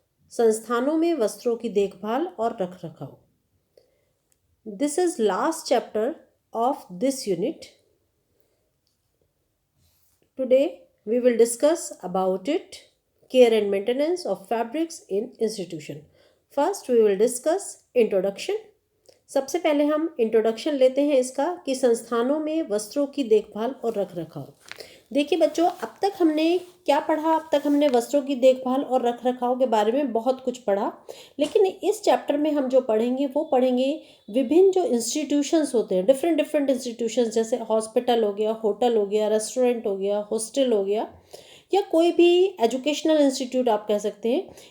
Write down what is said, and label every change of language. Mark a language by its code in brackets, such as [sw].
[hi] संस्थानों में वस्त्रों की देखभाल और रखरखाव. [en] This is last chapter of this unit. Today we will discuss about it, care and maintenance of fabrics in institution. First we will discuss introduction. [hi] सबसे पहले हम इंट्रोडक्शन लेते हैं इसका कि संस्थानों में वस्त्रों की देखभाल और रखरखाव. देखिए बच्चों, अब तक हमने क्या पढ़ा? अब तक हमने वस्त्रों की देखभाल और रखरखाव के बारे में बहुत कुछ पढ़ा, लेकिन इस चैप्टर में हम जो पढ़ेंगे वो पढ़ेंगे विभिन्न जो इंस्टीट्यूशंस होते हैं, डिफरेंट इंस्टीट्यूशंस, जैसे हॉस्पिटल हो गया, होटल हो गया, रेस्टोरेंट हो गया, हॉस्टल हो गया, या कोई भी एजुकेशनल इंस्टीट्यूट आप कह सकते हैं.